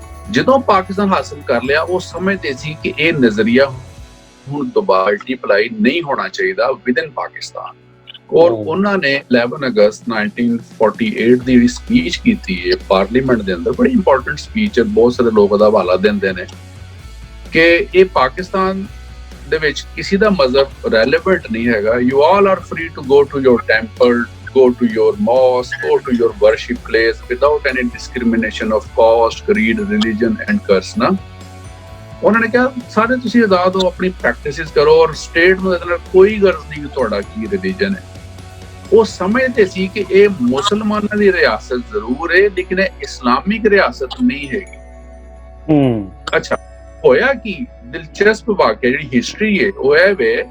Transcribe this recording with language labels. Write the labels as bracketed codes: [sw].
[pa] ਜਦੋਂ ਪਾਕਿਸਤਾਨ ਹਾਸਲ ਕਰ ਲਿਆ ਉਹ ਸਮਝਦੇ ਸੀ ਕਿ ਇਹ ਨਜ਼ਰੀਆ ਹੁਣ ਦੁਬਾਰਾ ਮਲਟੀਪਲਾਈ ਨਹੀਂ ਹੋਣਾ ਚਾਹੀਦਾ ਵਿਦਨ ਪਾਕਿਸਤਾਨ। ਔਰ ਉਹਨਾਂ ਨੇ 11 ਅਗਸਤ 1948 ਦੀ ਜਿਹੜੀ ਸਪੀਚ ਕੀਤੀ ਹੈ ਪਾਰਲੀਮੈਂਟ ਦੇ ਅੰਦਰ, ਬੜੀ ਇੰਪੋਰਟੈਂਟ ਸਪੀਚ ਹੈ, ਬਹੁਤ ਸਾਰੇ ਲੋਕ ਉਹਦਾ ਹਵਾਲਾ ਦਿੰਦੇ ਨੇ ਕਿ ਇਹ ਪਾਕਿਸਤਾਨ ਦੇ ਵਿੱਚ ਕਿਸੇ ਦਾ ਮਜ਼ਹਬ ਰੈਲੇਵੈਂਟ ਨਹੀਂ ਹੈਗਾ। [en] You all are free to go to your temple, go to your mosque, go to your worship place without any discrimination of caste, creed, religion and curse ਨਾ। [pa] ਉਹਨਾਂ ਨੇ ਕਿਹਾ ਸਾਰੇ ਤੁਸੀਂ ਆਜ਼ਾਦ ਹੋ, ਆਪਣੀ ਪ੍ਰੈਕਟਿਸਿਸ ਕਰੋ ਔਰ ਸਟੇਟ ਨੂੰ ਇਹਦੇ ਨਾਲ ਕੋਈ ਗਰਜ਼ ਨਹੀਂ ਕਿ ਤੁਹਾਡਾ ਕੀ ਰਿਲੀਜਨ ਹੈ। ਉਹ ਸਮਝਦੇ ਸੀ ਕਿ ਇਹ ਮੁਸਲਮਾਨਾਂ ਦੀ ਰਿਆਸਤ ਜ਼ਰੂਰ ਹੈ ਲੇਕਿਨ ਇਹ ਇਸਲਾਮਿਕ ਰਿਆਸਤ ਨਹੀਂ ਹੈਗੀ। ਅੱਛਾ, ਹੋਇਆ ਕਿ ਦਿਲਚਸਪ ਵਾਕਿਆ ਜਿਹੜੀ ਹਿਸਟਰੀ ਹੈ ਉਹ ਇਹ ਵੇ